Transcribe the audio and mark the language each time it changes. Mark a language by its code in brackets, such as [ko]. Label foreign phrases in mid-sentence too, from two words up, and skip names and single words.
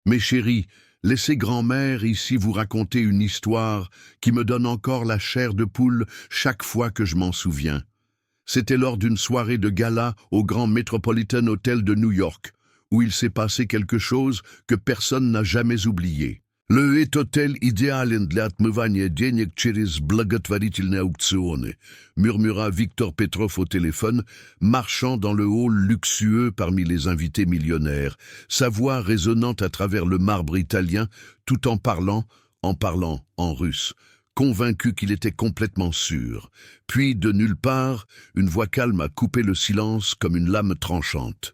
[fr] Mes chéris, laissez grand-mère ici vous raconter une histoire qui me donne encore la chair de poule chaque fois que je m'en souviens. C'était lors d'une soirée de gala au Grand Metropolitan Hotel de New York, où il s'est passé quelque chose que personne n'a jamais oublié. Le hotel idéal [ru] для отмывания денег через благотворительные аукционы, [fr] murmura Victor Petrov au téléphone, marchant dans le hall luxueux parmi les invités millionnaires, sa voix résonnant à travers le marbre italien, tout en parlant en russe, convaincu qu'il était complètement sûr. Puis, de nulle part, une voix calme a coupé le silence comme une lame tranchante.